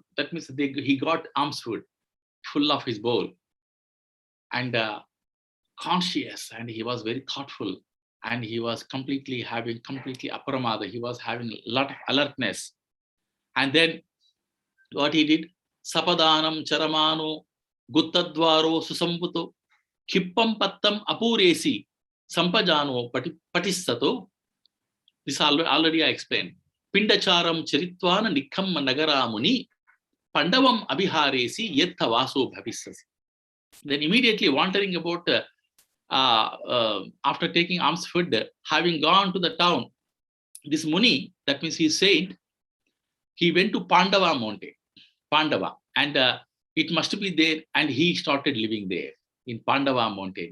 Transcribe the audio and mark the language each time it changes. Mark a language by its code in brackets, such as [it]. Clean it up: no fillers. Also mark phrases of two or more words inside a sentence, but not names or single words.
[en] That means he got alms food full of his bowl. And conscious, and he was very thoughtful. And he was completely aparamada. He was having a lot of alertness. And then what he did, [pi] Sapadanam charamano guttadvaro susamputo Kippam pattam apuresi sampajano patisato. [en] This already I explained. [pi] Pindacharam charitvana nikham nagaramuni pandavam abhiharesi yetta vaso bhavisasi. [en] Then immediately wandering about after taking alms food, having gone to the town, this Muni, that means he said, he went to Pandava mountain, Pandava, and it must be there, and he started living there in Pandava mountain.